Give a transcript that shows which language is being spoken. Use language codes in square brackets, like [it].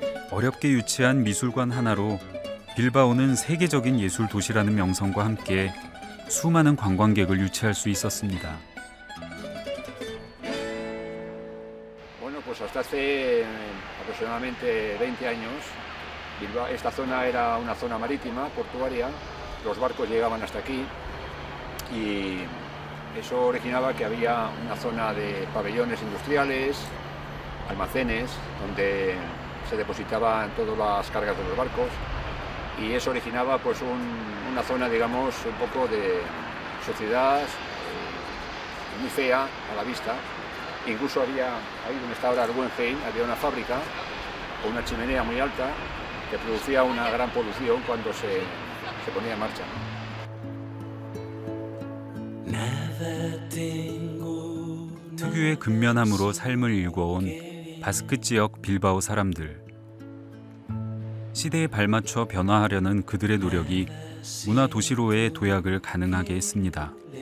[ko] 어렵게 유치한 미술관 하나로 빌바오는 세계적인 예술 도시라는 명성과 함께 수많은 관광객을 유치할 수 있었습니다. [es] Bueno, pues hasta hace aproximadamente 20 años, Bilbao, esta zona era una zona marítima, portuaria, los barcos llegaban hasta aquí y eso originaba que había una zona de pabellones industriales, almacenes, donde se depositaban todas las cargas de los barcos y eso originaba pues una zona, digamos, un poco de sociedad muy fea a la vista. Incluso había, ahí donde está ahora el Guggenheim, había una fábrica con una chimenea muy alta que producía una gran polución cuando se ponía en marcha. [ko] 특유의 근면함으로 삶을 일궈온 바스크 지역 빌바오 사람들. 시대에 발맞춰 변화하려는 그들의 노력이 문화 도시로의 도약을 가능하게 했습니다.